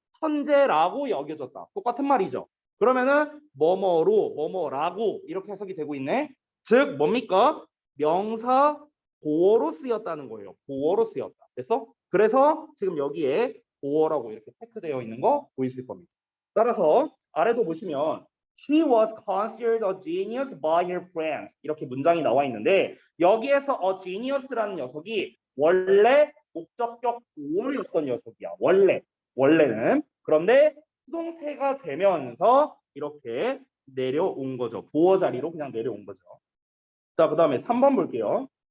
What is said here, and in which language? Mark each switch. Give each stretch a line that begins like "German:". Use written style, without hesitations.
Korean: 천재라고 여겨졌다. 똑같은 말이죠. 그러면은 뭐뭐로 뭐뭐라고 이렇게 해석이 되고 있네. 즉 뭡니까? 명사 보어로 쓰였다는 거예요. 보어로 쓰였다. 그래서 지금 여기에 보어라고 이렇게 체크되어 있는 거 보이실 겁니다. 따라서 아래도 보시면
English: She was considered a genius by her friends.
Korean: 이렇게 문장이 나와 있는데 여기에서 a genius라는 녀석이 원래 목적격 보어였던 녀석이야. 원래는. 그런데 수동태가 되면서 이렇게 내려온 거죠. 보어 자리로 그냥 내려온 거죠. 자, 그 다음에 3번 볼게요.